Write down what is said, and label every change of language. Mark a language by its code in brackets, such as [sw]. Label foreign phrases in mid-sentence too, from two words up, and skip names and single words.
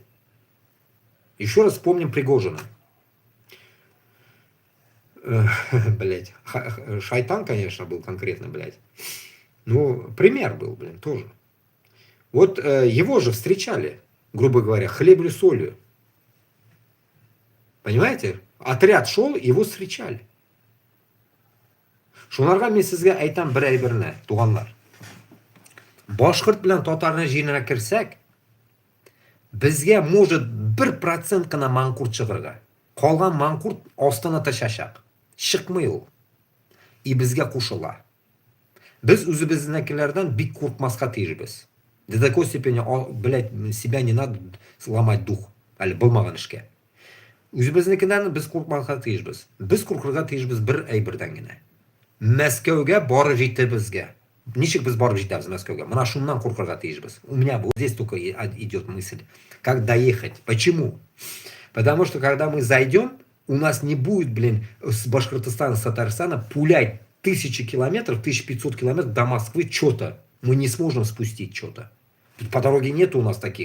[ru] Еще раз вспомним Пригожина. Блядь, шайтан, конечно, был конкретно, блядь. Ну, пример был, блин, тоже. Вот его же встречали, грубо говоря, хлебью-солью. Понимаете? Отряд шел, его встречали. [tt] Шунарга мен сезгә әйтәм берәй-берне, туганлар. Башкорт белән татарны җиренә керсәк, безгә может 1% кына манкурт чыгырга. Калган манкурт астына ташачак. Чыкмый ул. И безгә кушыла. Без үзебезнекеләрдән бик куркмаска тиешбез. [ru] До такой степени, блядь, себя не надо сломать дух. [tt] Әле булмаган эшкә. Үзебезнекедән без куркмаска тиешбез. Без куркырга тиешбез бер әйбердән генә. Мәскәүгә барып җитте безгә. Ничек без барып җитәбез Мәскәүгә? Менә шуннан куркырга тиешбез. [ru] У меня вот здесь только идет мысль. Как доехать? Почему? Потому что когда мы зайдем, у нас не будет, блин, с Башкортостана, с Татарстана пулять 1000 километров, 1500 километров до Москвы что-то. Мы не сможем спустить что-то. По дороге нет у нас таких.